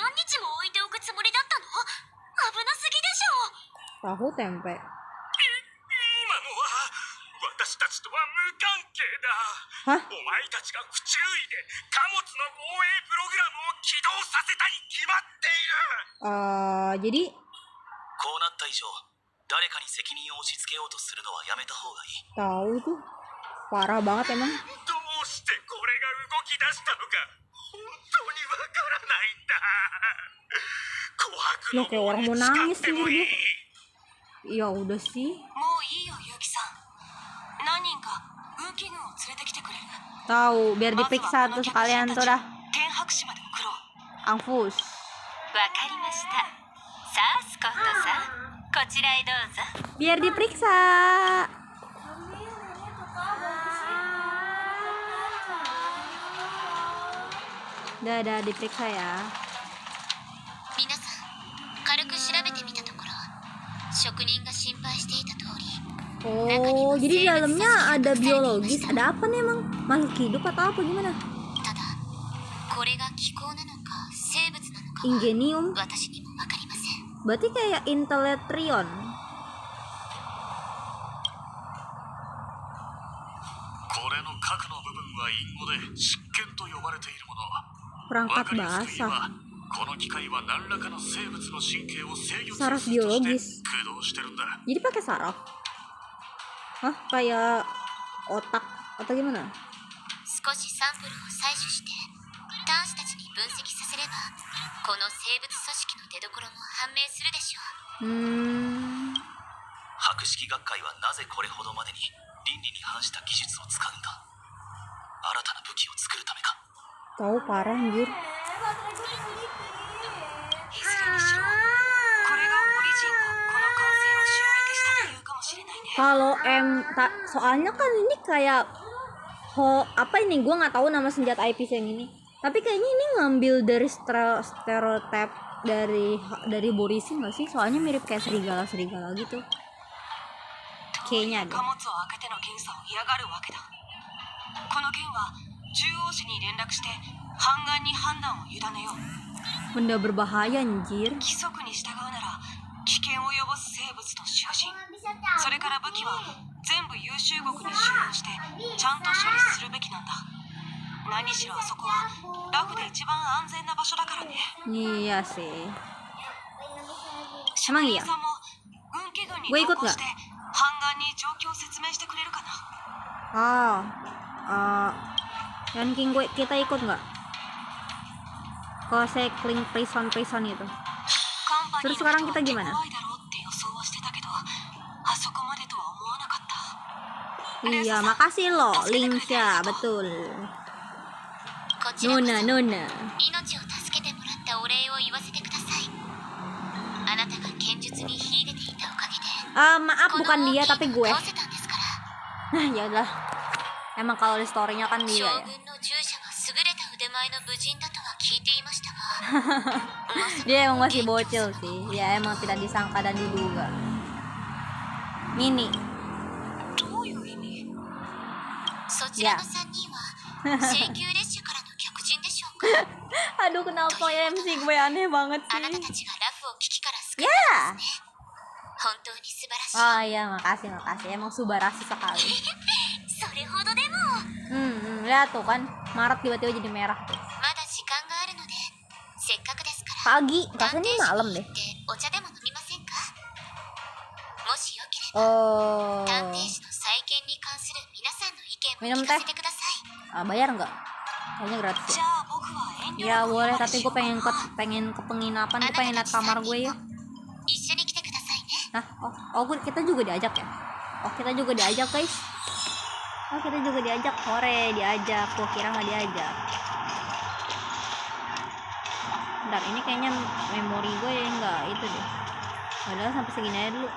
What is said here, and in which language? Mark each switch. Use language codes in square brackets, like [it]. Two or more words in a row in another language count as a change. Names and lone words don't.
[id] Tahu tempe. Hah? Jadi [ja] こうなった以上誰かに責任を押し付けようとするのはやめた方がいい。 [id] tahu tuh parah banget emang. [ja] どうしてこれが動き出したのか本当にわからないんだ。琥珀の [id] Kayak orang mau nangis sendiri dia. Ya udah sih. [ja] もういいよ結城さん。何人かウーキグを連れてきてくれる。 [id] Tahu biar diperiksa tuh sekalian tuh dah. [ja] 天白市まで送ろう。 Angfus. わかりました。さあスコットさん、こちらへどうぞ。 [id] Biar diperiksa. Dah diperiksa ya. [ja] 皆さん、軽く調べてみたところ、職人が心配していた通り。 [id] Oh, jadi di dalamnya ada biologis. Ada apa nih emang? Makhluk hidup atau apa gimana? [ja] ただ、これが気候なのか生物なのかは Ingenium. 私にもわかりません。 [id] Berarti kayak Inteletrion. [ja] これの核の部分は隠語で執権と呼ばれているもの。 [id] Perangkat basah. [ja] この機械は何らかの生物の神経を制御する [id] Saraf [ja] 術として [id] biologis. [ja] 駆動してるんだ。 [id] Jadi pakai saraf. Hah? Kayak otak atau gimana? [ja] 少しサンプルを採取して端子たちに分析させれば、この生物組織の出所も判明するでしょう。博識学会はなぜこれほどまでに倫理に反した技術を使うんだ。新たな武器を作るためか。 [id] Tahu parah anjir. [ja] いずれにしろ、これがオリジンがこの感染を襲撃した理由かもしれないね。 [id] Kalau soalnya kan ini kayak apa ini, gue nggak tahu nama senjata IPC yang ini, tapi kayaknya ini ngambil dari stereotip dari Borisi nggak sih, soalnya mirip kayak serigala gitu kayaknya deh. [ja] 貨物を開けての検査を嫌がるわけだ。この件は中央市に連絡して判官に判断を委ねよう。 [id] Benda berbahaya anjir. [ja] 規則に従うなら危険を及ぼす生物と囚人、それから武器は全部優秀国に収容してちゃんと処理するべきなんだ。何しろあそこはラフで一番安全な場所だからね。 [id] Iya sih. [ja] 職人さんも運気軍に [id] Gue [ja] 同 [id] ikut [ja] 行 [id] nggak? [ja] して判官に状況を説明してくれるかな。 [id] Ranking gue kita ikut nggak ke [en] cycling prison [id] itu? [ja] カンパニー [id] Terus [ja] の [id] sekarang [ja] 人は [id] kita [ja] 手 [id] gimana? [ja] 強いだろうって予想はしてたけど、あそこまでとは思わなかった。 [id] Iya, makasih loh Lingsha, betul. [ja] こちらこそ [id] Nona [ja] 命を助けてもらったお礼を言わせてください。あなたが剣術に秀でていたおかげで [id] maaf [ja] この [id] bukan [ja] 大 [id] dia [ja] きい [id] tapi [ja] 軍 [id] gue. [ja] 倒せたんですから。 [id] Nah, ya udah. Emang kalau di story-nya kan [ja] 将 [id] dia ya. [ja] 軍の従者が優れた腕前の武人だとは聞いていましたがまさか [id] Dia emang masih [ja] 元 [id] bocil [ja] 凶様 [id] sih. Ya emang tidak disangka dan diduga. Mini. [ja] どういう意味？そちらの3人は請求列車からの客人でしょうか。 [id] Aduh, kenapa ya MC gue aneh banget [ja] あなた [id] sih. [ja] たちがラフを危機から救ったんですね。本当に素晴らしい。 [id] Oh iya, makasih. Emang Subarasi sekali. [ja] それほどでも [id] Lihat tuh kan, Maret tiba-tiba jadi merah tuh. [ja] まだ時間があるのでせっかくですから [id] Pagi, rasanya ini malam deh. [ja] お茶でも飲みませんか。もしよければ [id] Oh, [ja] 探偵士の再建に関する皆さんの意見 [id] Minum [ja] も聞 [id] teh. [ja] かせてください。 [id] bayar nggak? Kayaknya gratis [ja] じ [id] ya. [ja] ゃあ僕は遠慮 [id] Ya [ja] なくお [id] boleh, [ja] 願い [id] tapi [ja] しよ [id] gue [ja] うか [id] pengen [ja] な。 [id] ke penginapan, [ja] あ [id] gue [ja] なた [id] pengen [ja] た [id] lihat [ja] ち [id] kamar [ja] 3 [id] gue [ja] 人 [id] ya. [ja] も一緒に来てくださいね。 [id] Nah, kita juga diajak ya? Oh, kita juga diajak guys. Oh, kita juga diajak. Hore, diajak. Gua kira nggak diajak. Bentar, ini kayaknya memori gue ya nggak itu deh. Padahal sampai segini aja dulu.